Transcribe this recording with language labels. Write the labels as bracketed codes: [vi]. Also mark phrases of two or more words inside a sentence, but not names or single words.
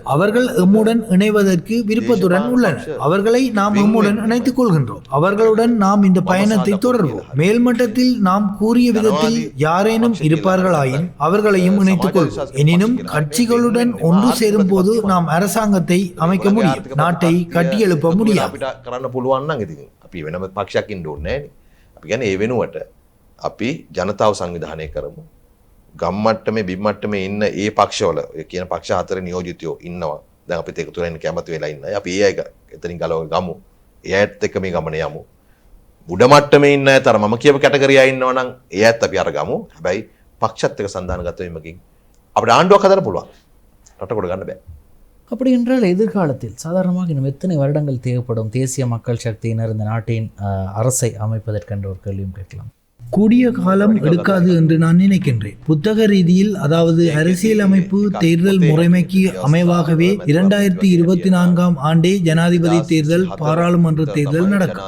[ta] அவர்கள் எம்முடன் இணைவதற்கு விருப்பத்துடன் உள்ளனர். அவர்களை நாம் எம்முடன் இணைத்துக் கொள்கின்றோம். அவர்களுடன் நாம் இந்த பயணத்தை தொடர்வோம். மேல்மட்டத்தில் நாம் கூறிய விதத்தில் யாரேனும் இருப்பார்களாயின் அவர்களையும் இணைத்துக் கொள்வோம். எனினும் கட்சிகளுடன் ஒன்று சேரும் போது நாம் அரசாங்கத்தை அமைக்க முடியும், நாட்டை கட்டியெழுப்ப முடியாது. [si] කරන්න පුළුවන් නම් ඉතින් අපි වෙනම පක්ෂයක් ඉන්න ඕනේ නැහැ නේ. අපි කියන්නේ ඒ වෙනුවට අපි ජනතාව සංවිධානය කරමු. ගම් මට්ටමේ බිම් මට්ටමේ ඉන්න ඒ පක්ෂවල ඒ කියන පක්ෂ 4 නියෝජිතයෝ ඉන්නවා. දැන් අපිත් එකතු වෙලා ඉන්න කැමති වෙලා ඉන්නයි. අපි ඒ අය එතනින් ගලව ගමු. ඒ අයත් එක්ක මේ ගමන යමු. උඩ මට්ටමේ ඉන්න අය තර මම කියපු කැටගරිය අය ඉන්නවා නම් ඒ අයත් අපි අරගමු. හැබැයි පක්ෂත් එක්ක සන්දානගත වීමකින් අපිට ආණ්ඩුවක් හදන්න පුළුවන්. රට කොට ගන්න බෑ. [ta] அப்படி என்றால் எதிர்காலத்தில் சாதாரணமாக இன்னும் எத்தனை வருடங்கள் தேவைப்படும் தேசிய மக்கள் சக்தியினர் இந்த நாட்டின் அரசை அமைப்பதற்கென்ற ஒரு கேள்வியும் கேட்கலாம். கூடிய காலம் எடுக்காது என்று நான் நினைக்கின்றேன். புத்தக ரீதியில், அதாவது அரசியலமைப்பு தேர்தல் முறைமைக்கு அமைவாகவே 2024 ஆண்டே ஜனாதிபதி தேர்தல், பாராளுமன்ற தேர்தல் நடக்கும்.